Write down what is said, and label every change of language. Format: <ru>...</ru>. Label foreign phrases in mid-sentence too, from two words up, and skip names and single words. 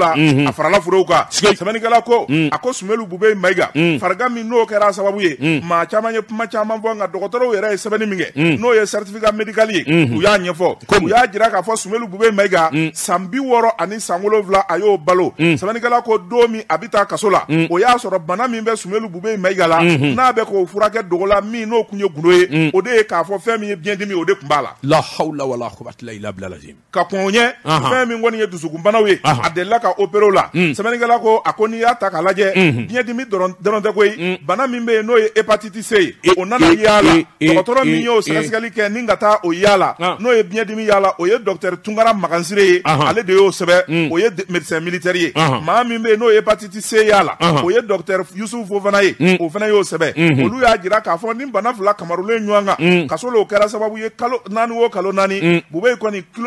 <bm>la a farala furew kan sɛbɛnnikɛla ko a ko Sumelu Bube Mayiga farigan min n'o kɛra sababu ye maa caman ye kuma caman fɔ nka dɔgɔtɔrɔw yɛrɛ ye sɛbɛnni min kɛ n'o ye</bm> <fr>certificat médical</fr> <bm>ye u y'a ɲɛfɔ u y'a jira k'a fɔ Sumelu Bube Mayiga san 60 ani san 7 a y'o balo sɛbɛnnikɛla ko don min a bi taa kaso la o y'a sɔrɔ bana min bɛ Sumelu Bube Mayiga la n'a bɛ k'o furakɛ dogo la min n'o kun ye gundo ye o de ye k'a fɔ fɛn min ye biyɛndimi o de kun b'a la</bm> <ar>لا حول ولا قوة إلا بالله</ar> <bm>ka kɔn ɲɛ fɛn min kɔni ye dusukunbanaw ye a delila ka opérer la sɛbɛnnikɛla ko a ko n'i y'a ta k'a lajɛ biyɛndimi dɔrɔn tɛ koyi bana min bɛ yen n'o ye</bm> <fr>hépatite C</fr> <bm>ye o nana yaala dɔgɔtɔrɔ min y'o sɛgɛsɛgɛli kɛ ni ka taa o yaala n'o ye biyɛndimi yaala o ye docteur Tunkara Magansire ye ale de y'o sɛbɛn o ye</bm> <fr>médecin militaire</fr> <bm>ye maa min bɛ yen n'o ye</bm> <fr>hépatite C</fr> <bm>yaala o ye docteur Yusuf fana ye o fana y'o sɛbɛn olu y'a jira k'a fɔ ni bana fila kamarulen ɲɔgɔn kan ka sɔrɔ o kɛra sababu ye kalo 4 o kalo 4 Bube kɔni</bm>